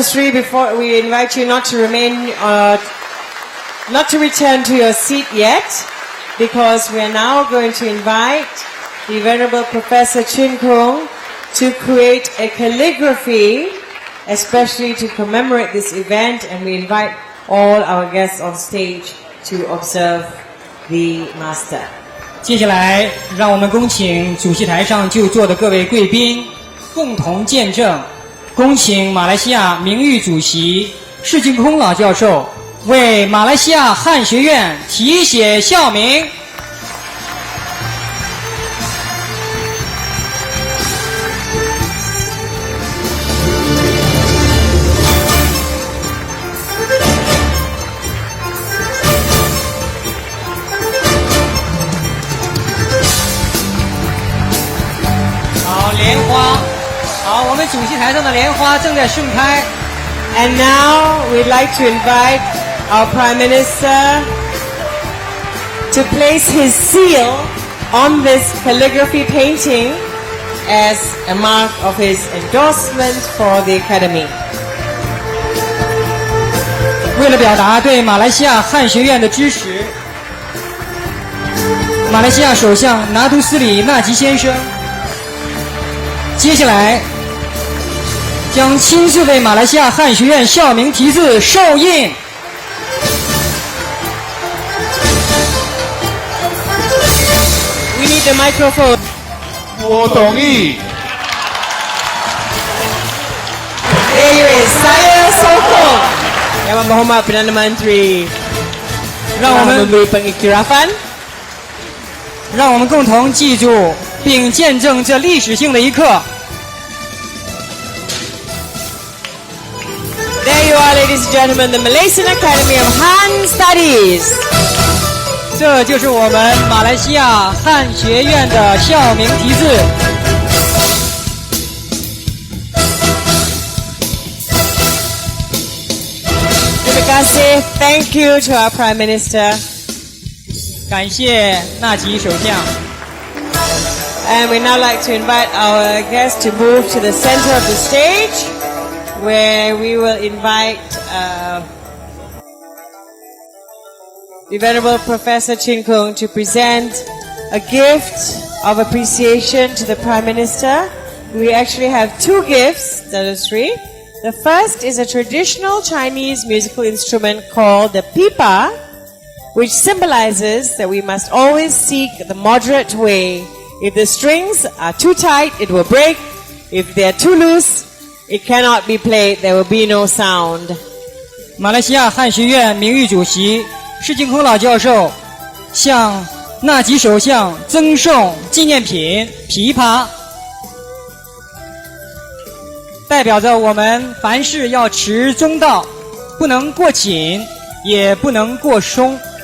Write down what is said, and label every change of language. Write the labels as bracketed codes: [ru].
[en] Sri, before we invite you not to remain, not to return to your seat yet, because we are now going to invite the Venerable Professor Chin Kung to create a calligraphy, especially to commemorate this event, and we invite all our guests on stage to observe the Master. [zh] 接下来，让我们恭请主席台上就座的各位贵宾共同见证。恭请马来西亚名誉主席释净空老教授为马来西亚汉学院题写校名。好，莲花。好，我们主席台上的莲花正在盛开。 [en] And now we'd like to invite our Prime Minister to place his seal on this calligraphy painting as a mark of his endorsement for the Academy. [zh] 为了表达对马来西亚汉学院的支持，马来西亚首相拿督斯里纳吉先生接下来将亲自为马来西亚汉学院校名题字授印。 [en] We need the microphone. [zh] 我同意。 [en] There is [ms] Saya Sokong. Yang Berhormat Perdana Menteri [zh] 让我们 [ms] memberi pengiktirafan. [zh] 让我们共同记住并见证这历史性的一刻。 [en] There you are, ladies and gentlemen, the Malaysian Academy of Han Studies. [zh] 这就是我们马来西亚汉学院的校名题字。 [ms] Terima kasih. [en] Thank you to our Prime Minister. [zh] 感谢纳吉首相。 [en] And we now like to invite our guests to move to the center of the stage, where we will invite the Venerable Professor Chin Kung to present a gift of appreciation to the Prime Minister. We actually have two gifts, that is three. The first is a traditional Chinese musical instrument called the pipa, which symbolizes that we must always seek the moderate way. If the strings are too tight, it will break. If they are too loose, it cannot be played. There will be no sound. [zh] 马来西亚汉学院名誉主席释净空老教授向纳吉首相赠送纪念品琵琶，代表着我们凡事要持中道，不能过紧，也不能过松。